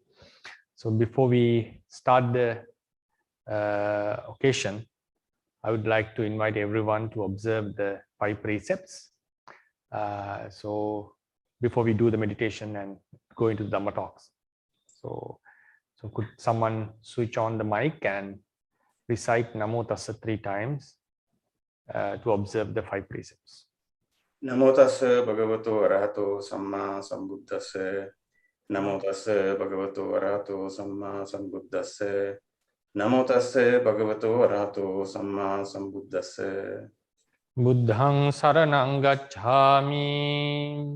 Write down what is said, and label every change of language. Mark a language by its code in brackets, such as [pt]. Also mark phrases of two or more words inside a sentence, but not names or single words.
[en] So before we start the occasion, I would like to invite everyone to observe the 5 precepts. So before we do the meditation and go into the Dhamma talks. So could someone switch on the mic and recite Namo Tassa 3 times to observe the 5 precepts. [pi] Namo Tassa Bhagavato Arahato Samma Sambuddhassa. Namo Tassa Bhagavato Arahato Samma Sambuddhassa. Namo Tassa Bhagavato Arahato Samma Sambuddhassa. Buddhang saranang gacchami.